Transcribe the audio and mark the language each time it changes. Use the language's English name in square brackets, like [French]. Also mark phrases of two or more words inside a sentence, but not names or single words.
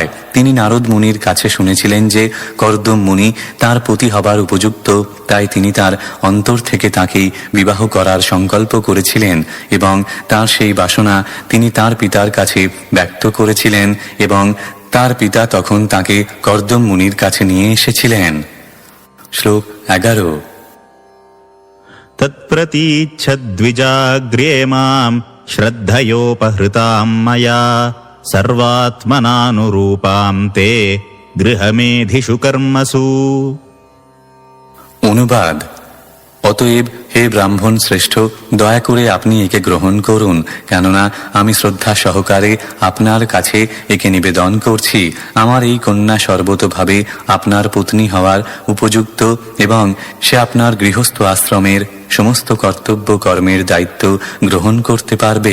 [Bangla] তিনি নারদ মুনির কাছে শুনেছিলেন যে কর্দম মুনি তার পতি হবার উপযুক্ত, তাই তিনি তার অন্তর থেকে তাকেই বিবাহ করার সংকল্প করেছিলেন এবং তার সেই বাসনা তিনি তার পিতার কাছে ব্যক্ত করেছিলেন এবং তার পিতা তখন তাকে কর্দম মুনির কাছে নিয়ে এসেছিলেন। শ্লোক 11। [Sanskrit] तत्प्रतीच्छद्विजाग्र्ये मां श्रद्धयोपहृतां मया सर्वात्मनानुरूपां ते गृहमेधिषु कर्मसु। [Bangla] অনুবাদ: অতএব হে ব্রাহ্মণ শ্রেষ্ঠ, দয়া করে আপনি একে গ্রহণ করুন, কেননা আমি শ্রদ্ধা সহকারে আপনার কাছে একে নিবেদন করছি। আমার এই কন্যা সর্বতোভাবে আপনার পত্নী হওয়ার উপযুক্ত এবং সে আপনার গৃহস্থ আশ্রমের সমস্ত কর্তব্য কর্মের দায়িত্ব গ্রহণ করতে পারবে।